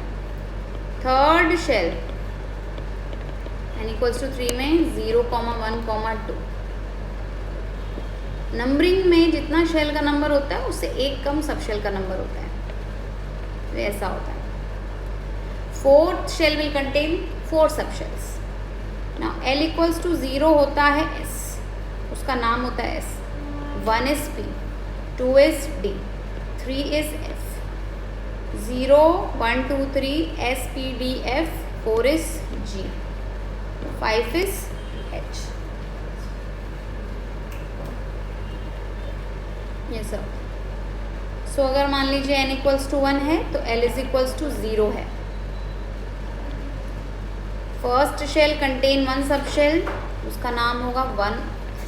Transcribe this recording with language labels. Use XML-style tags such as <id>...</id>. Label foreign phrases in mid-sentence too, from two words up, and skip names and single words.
<en>third shell n equals to 3 में 0, 1, 2.</en> <hi>नंबरिंग में जितना शेल का नंबर होता है उससे एक कम सबशेल का नंबर होता है. तो ऐसा होता है.</hi> <en>fourth shell will contain 4 subshells. now L equals to 0</en> <hi>होता है S, उसका नाम होता है S.</hi> <en>1 is P, 2 is D, 3 is F, 0 1 2 3 S P D F, 4 is G, 5 is H.</en> <hi>ये सब. सो अगर मान लीजिए</hi> <en>n equals to 1</en> <hi>है तो</hi> <en>L is equals to 0</en> <hi>है.</hi> <en>first shell contain one sub shell,</en> <hi>उसका नाम होगा</hi> <en>1s.</en>